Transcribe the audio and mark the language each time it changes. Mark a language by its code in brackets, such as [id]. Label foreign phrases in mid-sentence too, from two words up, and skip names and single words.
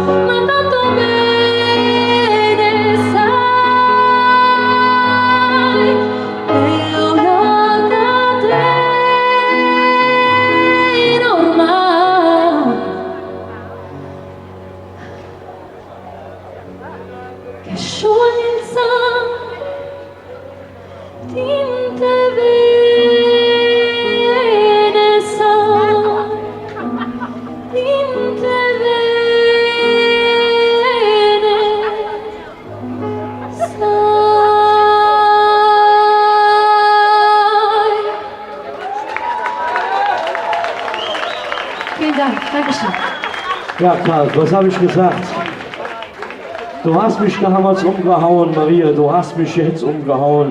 [it] bene sai, è una catena ormai che scioglie il sangue in te, bene sai, in te bene sai. [de] Vielen Dank, Dankeschön. Ja, Karl, was habe ich gesagt? Du hast mich damals umgehauen, Maria, du hast mich jetzt umgehauen.